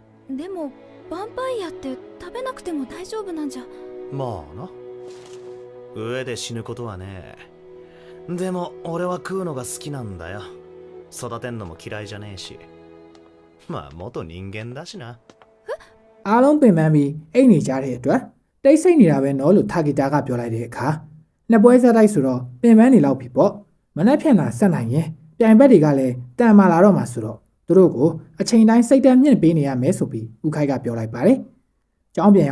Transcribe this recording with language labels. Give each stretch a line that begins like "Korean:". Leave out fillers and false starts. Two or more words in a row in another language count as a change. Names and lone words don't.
Japanese: でもヴァンパイアって食べなくても大丈夫なんじゃ。まあな、上で死ぬことはねえ。でも俺は食うのが好きなんだよ。育てんのも嫌いじゃねえし、まあ元人間だしな。
Burmese: အားလုံးပင်ပန်းပြီးအိတ်နေကြတဲ့အတွက်တိတ်ဆိတ်နေတာပဲနော်လို့ထာဂီတာကပြောလိုက်တဲ့အခါနှစ်ပွဲဆက်တိုက်ဆိုတော့ပင်ပန်းနေလောက်ပြီပေါ့မနှက်ဖြန်တာဆက်နိုင်ရင်ပြိုင်ဘ က်တွေကလည်းတန်မာလာတော့မှဆိုတော့သူတို့ကိုအချိန်တိုင်းစိတ်တက်မြင့်ပေးနေရမယ်ဆိုပြီးဦးခိုင်ကပြောလိုက်ပါတယ်။ကျောင်းပြန်